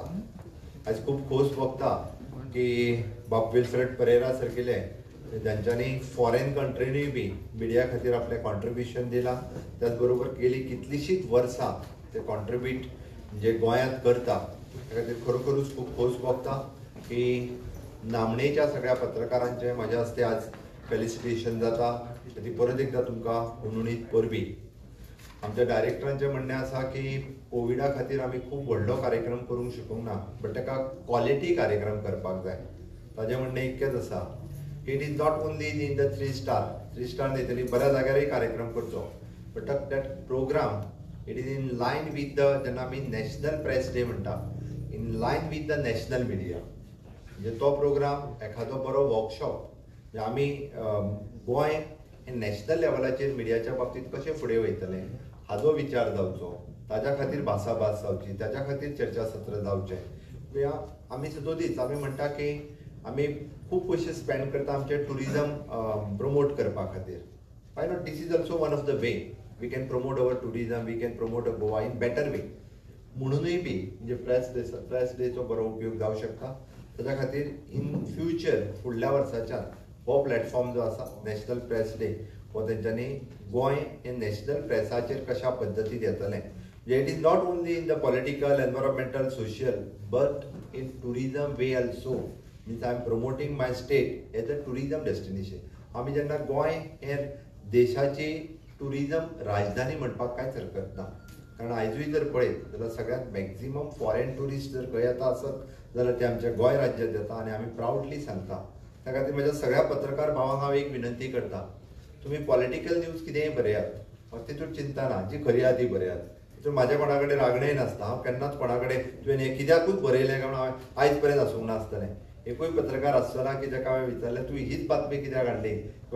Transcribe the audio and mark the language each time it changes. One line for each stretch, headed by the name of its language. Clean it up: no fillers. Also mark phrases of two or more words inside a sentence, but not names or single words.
Konkani: आयज खूब खोस भोगता की बाब विल्फ्रेड पेरेरा सारकिले जांच्यांनी फॉरेन कंट्रीनूय बी मिडिया खातीर आपलें कॉन्ट्रिब्युशन दिलां, त्याच बरोबर गेली कितलींशींच वर्सां ते कॉन्ट्रिब्यूट जे गोंयांत करता त्या खातीर खरोखरूच खूब खोस भोगता की नामणेच्या सगळ्या पत्रकारांचे म्हाज्या हस्ते आज फेलिसिटेशन जाता. ती परत एकदा तुमकां हुणहुणीत परबी. आमच्या डायरेक्टरांचें म्हणणें आसा की कोविडा खातीर आमी खूब व्हडलो कार्यक्रम करूंक शकूंक ना, बट ताका क्वॉलिटी कार्यक्रम करपाक जाय. ताजें म्हणणें इतकेंच आसा
English: it is not only in the 3 star
Konkani: न्ही तरी बऱ्या जाग्यारय कार्यक्रम करचो
English: but that program it is in line with the
Konkani: जेन्ना आमी
English: national press day
Konkani: म्हणटा
English: in line with the national media
Konkani: म्हणजे तो प्रोग्राम एखादो बरो वर्कशॉप आमी गोंय हे नॅशनल लेवलाचेर मिडियाच्या बाबतींत कशें फुडें वयतले हाचो विचार जावचो ताच्या खातीर भासाभास जावची ताच्या खातीर चर्चासत्र जावचें आमी सदोदीच आमी म्हणटा की आमी खूब पयशे स्पेंड करता आमचे टुरिजम प्रमोट करपा खातीर
English: why not this is also one of the way we can promote our tourism we can promote Goa in better way
Konkani: म्हणूनय बी म्हणजे प्रेस डेचो बरो उपयोग जावं शकता ताच्या खातीर
English: in future
Konkani: फुडल्या वर्साच्यान हो प्लॅटफॉर्म जो आसा
English: national press day
Konkani: हो तेंच्यांनी गोंय हे नॅशनल प्रेसाचेर कशा पद्दतीन येतलें
English: it is not only in the political environmental social but in tourism way also means I am promoting my state as a tourism destination
Konkani: आमी जेन्ना गोंय हे देशाची टुरिजम राजधानी म्हणपाक कांयच हरकत ना कारण आयजूय जर पळयत जाल्यार सगळ्यांत
English: maximum foreign tourist
Konkani: जर खंय येता आसत जाल्यार ते आमच्या गोंय राज्यांत येता आनी आमी प्रावडली सांगता त्या खातीर म्हज्या सगळ्या पत्रकार भावांक हांव एक विनंती करता तुमी
English: political news
Konkani: कितेंय बरयात म्हाका तितून चिंता ना जी खरी आहा ती बरयात तितून म्हाज्या कोणा कडेन रागणय नासता हांव केन्नाच कोणा कडेन तुवें हें कित्याकूच बरयलें काय म्हणून आयज पर्यंत आसूंक नासतलें एकूय पत्रकार आसतना की जाका हांवें विचारलें तुवें हीच बातमी कित्याक हाडली किंवा